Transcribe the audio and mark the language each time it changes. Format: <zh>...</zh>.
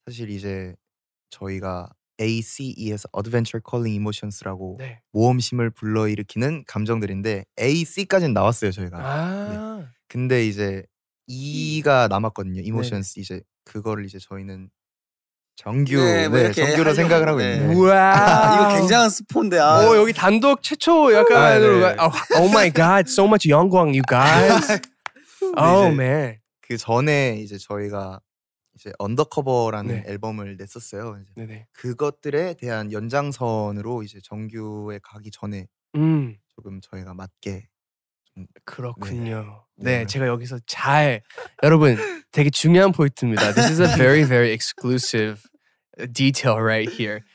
<ko>사실 이제 저희가 ACE에서 Adventure Calling Emotions라고 모험심을 불러일으키는 감정들인데 AC까지는 나왔어요 저희가. 근데 이제 E가 남았거든요. Emotions 이제 그거를 이제 저희는 정규로 생각을 하고 있는데. 우와. 이거 굉장한 스포인데. 여기 단독 최초 약간</ko> <en>Oh my god, so much</en> <ko>영광,</ko> <en>you guys. Oh man.</en> <ko>그 전에 이제 저희가 이제 언더커버라는 앨범을 냈었어요. 이제 그것들에 대한 연장선으로 이제 정규에 가기 전에 조금 저희가 맞게 그렇군요. 네, 제가 여기서 여러분 되게 중요한 포인트입니다.</ko> <en>This is a very, very exclusive detail right here.</en>